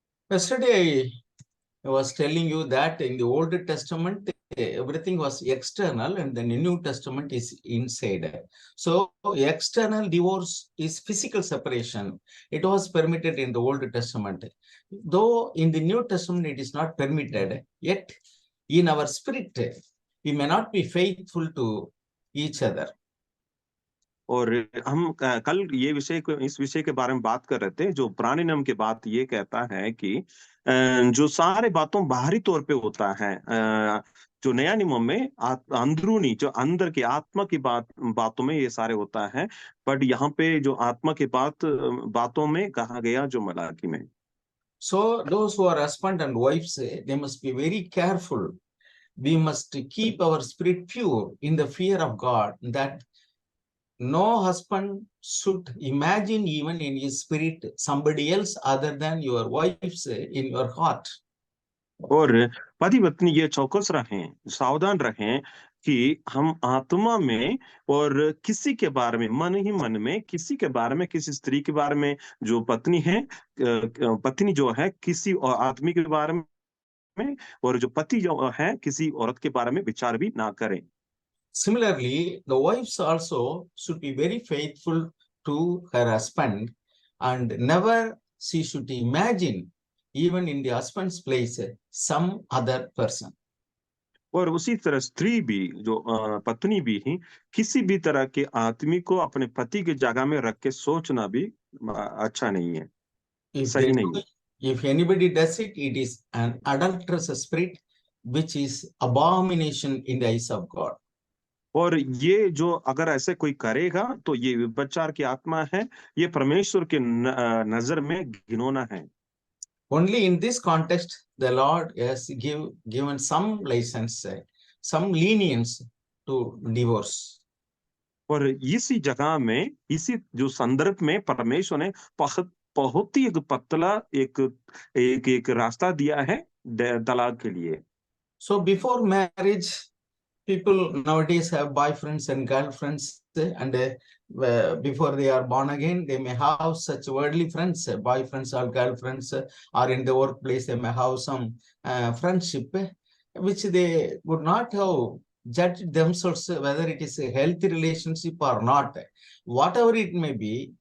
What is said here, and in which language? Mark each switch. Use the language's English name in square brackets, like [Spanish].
[English] Yesterday, I was telling you that in the Old Testament, everything was external, and then the New Testament is inside. So, external divorce is physical separation. It was permitted in the Old Testament. Though in the New Testament it is not permitted, yet in our spirit, we may not be faithful to each other. [Hindi] और हम कल इस विषय के बारे में बात कर रहे थे, जो पुराने नियम के बात ये कहता है कि जो सारे बातों बाहरी तौर पे होता है, जो नया नियम में अंदरूनी, जो अंदर की आत्मा की बातों में ये सारे होता है, बट यहाँ पे जो आत्मा की बातों में कहा गया जो मलाकी में। [English] So those who are husband and wives, they must be very careful. We must keep our spirit pure in the fear of God, that no husband should imagine even in his spirit somebody else other than your wife's in your heart. [Hindi] और पति पत्नी ये चौकस रहें, सावधान रहें कि हम आत्मा में और किसी के बारे में, मन ही मन में किसी के बारे में, किसी स्त्री के बारे में जो पत्नी है, पत्नी जो है किसी और आदमी के बारे में, और जो पति जो है किसी औरत के बारे में विचार भी ना करें। [English] Similarly, the wives also should be very faithful to her husband, and never she should imagine even in the husband's place some other person. [Hindi] और उसी तरह स्त्री भी, जो पत्नी भी ही, किसी भी तरह के आदमी को अपने पति की जगह में रख के सोचना भी अच्छा नहीं है, [English] If [Hindi] सही [English] they [Hindi] नहीं [English] do, [Hindi] है। [English] if anybody does it, it is an adulterous spirit, which is abomination in the eyes of God. [Hindi] और ये जो अगर ऐसे कोई करेगा तो ये व्यभिचार की आत्मा है, ये परमेश्वर के नजर में घिनौना है। [English] Only in this context, the Lord has given some license, some lenience to divorce. [Hindi] और इसी जगह में, इसी जो संदर्भ में परमेश्वर ने बहुत ही एक पतला एक रास्ता दिया है तलाक के लिए। [English] So before marriage, people nowadays have boyfriends and girlfriends, and before they are born again, they may have such worldly friends, boyfriends or girlfriends, or in the workplace, they may have some friendship, which they would not have judged themselves whether it is a healthy relationship or not, whatever it may be.